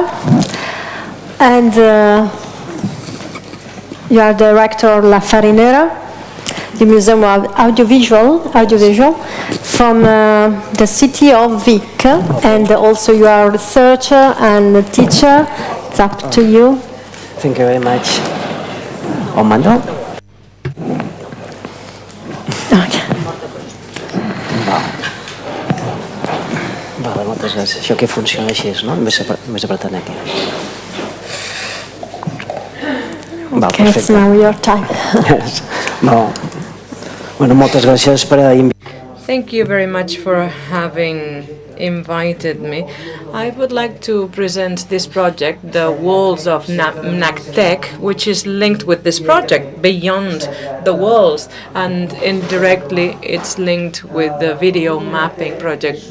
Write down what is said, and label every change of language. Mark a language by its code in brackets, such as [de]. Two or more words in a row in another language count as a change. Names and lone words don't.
[en] And you are director of La Farinera, the Museum of Audiovisual from the city of Vic. And also you are a researcher and a teacher. It's up to you. Thank you very much. [ca] Mando? Okay. Vale, moltes gràcies. Això que funciona així, no? Més apretant aquí. Val, [en] Okay, it's now your time. Yes. [ca] Bueno, moltes gràcies per invitar. [en] Thank you very much for having invited me. I would like to present this project, The Walls of NACTEC, which is linked with this project, Beyond the Walls, and indirectly it's linked with the video mapping project.